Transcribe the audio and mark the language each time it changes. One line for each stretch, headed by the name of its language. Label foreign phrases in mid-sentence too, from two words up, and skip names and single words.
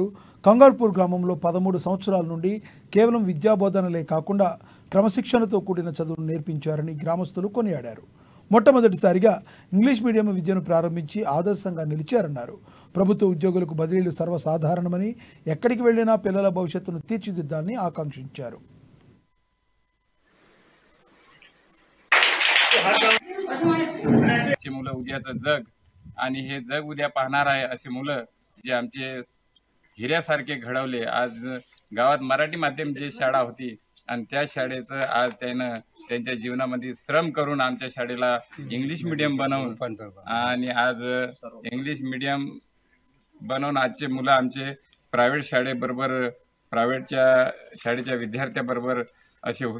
Telugu: కాంగాపూర్ గ్రామంలో 13 సంవత్సరాల నుండి కేవలం విద్యాబోధనలే కాకుండా క్రమశిక్షణతో కూడిన చదువును నేర్పించారని గ్రామస్తులు కొనియాడారు. మొట్టమొదటిసారిగా
English: English medium
Telugu: విద్యను ప్రారంభించి ఆదర్శంగా నిలిచారన్నారు. ప్రభుత్వ ఉద్యోగులకు బదిలీలు సర్వసాధారణమని ఎక్కడికి వెళ్లినా పిల్లల భవిష్యత్తును తీర్చిదిద్దాలని ఆకాంక్షించారు.
Marathi: मुलं उद्याचं जग आणि हे जग उद्या पाहणार आहे असे मुलं जे आमचे हिऱ्यासारखे घडवले. आज गावात मराठी माध्यम जी शाळा होती आणि त्या शाळेचं आज त्यानं त्यांच्या जीवनामध्ये श्रम करून आमच्या शाळेला
English: English medium
Marathi: बनवून आणि आज
English: English medium
Marathi: बनवून आजचे मुलं आमचे प्रायव्हेट शाळेबरोबर प्रायव्हेटच्या शाळेच्या विद्यार्थ्याबरोबर असे हुशार झाले.